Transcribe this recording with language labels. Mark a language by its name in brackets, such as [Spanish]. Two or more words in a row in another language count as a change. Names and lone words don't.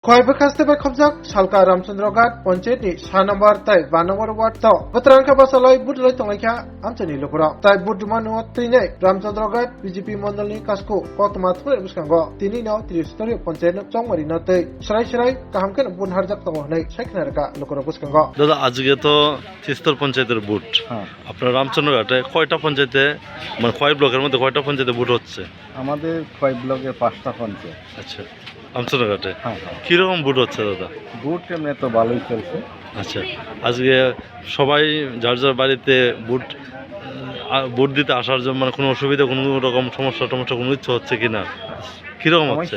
[Kok Borok] खयबो खास्तेबा खबजाक सालका रामचंद्रघाट पंचायतनि 6 नम्बर तै 5 नम्बर वार्ड ताव बत्रांका बासालय बुटलै तंलायखा आमचनि लुकुरा तै बुटमा नुवा त्रिनै रामचंद्रघाट बीजेपी मंडलनि कासको कतमाथुर बुसखांगो तिनि नाव त्रिस्तरीय पंचायत चंगमारि नतै सराय काहामकेन बुनहारजाक तंगहनै साइखनारका लुकुरा बुसखांगो [Bangla] দাদা আজকে তো তিস্তর পঞ্চায়েতের বুট আপনার রামচন্দ্রঘাটে কয়টা পঞ্চায়েতে মানে কয় ব্লকের মধ্যে কয়টা পঞ্চায়েতে বুট হচ্ছে আমাদের কয় ব্লকে 5টা পঞ্চায়েত। আচ্ছা রামচন্দ্রঘাটে হ্যাঁ কিরকম বুট হচ্ছে দাদা? বুট এমনি তো ভালোই চলছে। আচ্ছা আজকে সবাই যার যার বাড়িতে বুট দিতে আসার জন্য মানে কোনো অসুবিধা কোনো রকম সমস্যা কোনো ইচ্ছা হচ্ছে কিনা কিরকম হচ্ছে?